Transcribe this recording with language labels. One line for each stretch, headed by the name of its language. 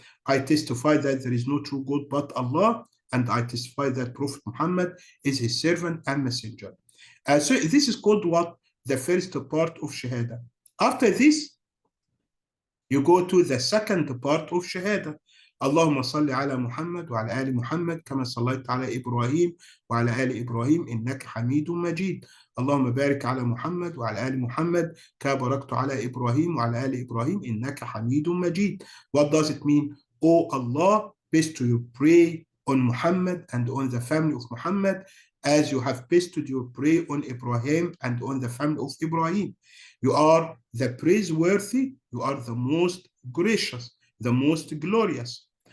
English: I testify that there is no true God but Allah, and I testify that Prophet Muhammad is his servant and messenger. So this is called what? The first part of Shahada. After this, you go to the second part of Shahada.
Arabic: اللهم صل على محمد وعلى آل محمد كما صليت على إبراهيم وعلى آل إبراهيم إنك حميد مجيد. اللهم بارك على محمد وعلى آل محمد كما باركت على إبراهيم وعلى آل إبراهيم إنك حميد مجيد.
English: What does it mean? Oh Allah, bestow your prayer on Muhammad and on the family of Muhammad as you have bestowed your prayer on Ibrahim and on the family of Ibrahim. You are the praiseworthy, you are the most gracious, the most glorious.